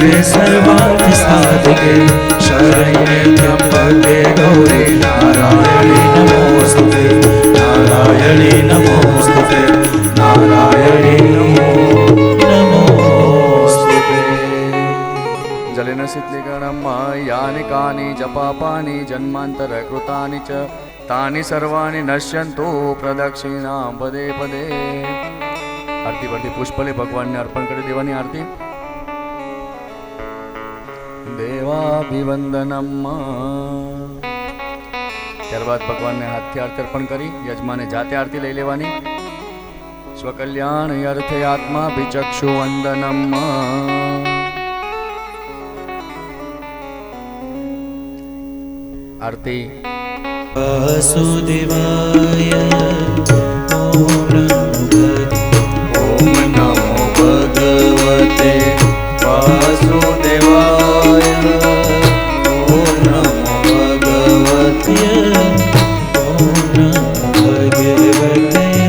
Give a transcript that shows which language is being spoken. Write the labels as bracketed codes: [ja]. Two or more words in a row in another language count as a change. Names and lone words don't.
[sa] सर्वार्थ साधके शरण्ये त्र्यंबके गौरी नारायणी नमोस्तुते नारायणी नमोस्तुते नारायणी नमोस्तुते जलेन शीतलीकरणं यानि कानि च पापानि जन्मान्तरकृतानि च तानि सर्वाणि नश्यन्तु प्रदक्षिणां पदे पदे। [gu] आरती परથી પુષ્પલે ભગવાનને અર્પણ કરી દેવાની આરતી. [sa] દેવાભિવંદનમ. [gu] ત્યારબાદ ભગવાનને હાથથી આરતી અર્પણ કરી યજમાને જાતે આરતી લઈ લેવાની. [sa] स्वकल्याण अर्थे आत्मा विचक्षु वंदनम. [gu] આરતી. [sa] वासुदेवाय ओम नमो भगवते वासुदेवाय ओम नमो भगवते ओम नमो भगवते